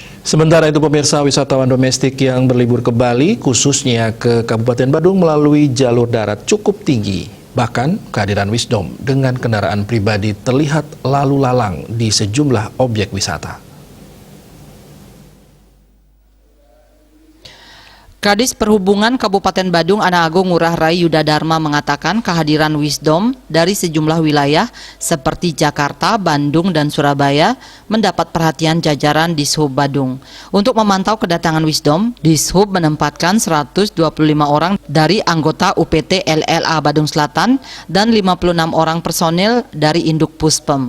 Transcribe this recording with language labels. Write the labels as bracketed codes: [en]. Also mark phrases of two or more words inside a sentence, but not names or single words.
[id] Sementara itu pemirsa, wisatawan domestik yang berlibur ke Bali, khususnya ke Kabupaten Badung melalui jalur darat cukup tinggi. Bahkan kehadiran Wisdom dengan kendaraan pribadi terlihat lalu lalang di sejumlah objek wisata. Kadis Perhubungan Kabupaten Badung Ana Agung Ngurah Rai Yuda Dharma mengatakan kehadiran Wisdom dari sejumlah wilayah seperti Jakarta, Bandung, dan Surabaya mendapat perhatian jajaran Dishub Badung. Untuk memantau kedatangan Wisdom, Dishub menempatkan 125 orang dari anggota UPT LLA Badung Selatan dan 56 orang personil dari Induk Puspem.